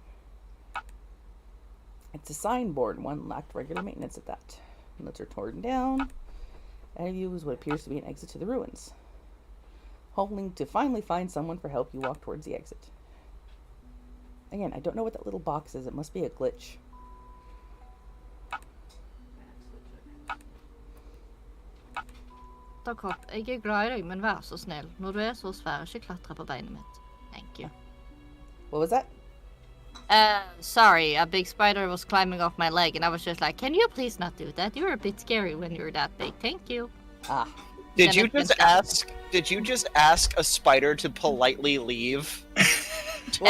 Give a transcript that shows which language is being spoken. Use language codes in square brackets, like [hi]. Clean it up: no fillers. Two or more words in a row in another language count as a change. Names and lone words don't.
[en] It's a signboard. One lacked regular maintenance at that. Notes are torn down. Ahead of you is what appears to be an exit to the ruins. Hoping to finally find someone for help, you walk towards the exit. Again, I don't know what that little box is. It must be a glitch. [no] Kort. Jeg glad i deg, men vær så snill. Når du så svær, ikke klatre på beinet mitt. [en] Thank you. What was that? Sorry, a big spider was climbing off my leg, and I was just like, can you please not do that? You're a bit scary when you're that big. Thank you. Ah. Did Then you it went just down. ask? Did you just ask a spider to politely leave? Well,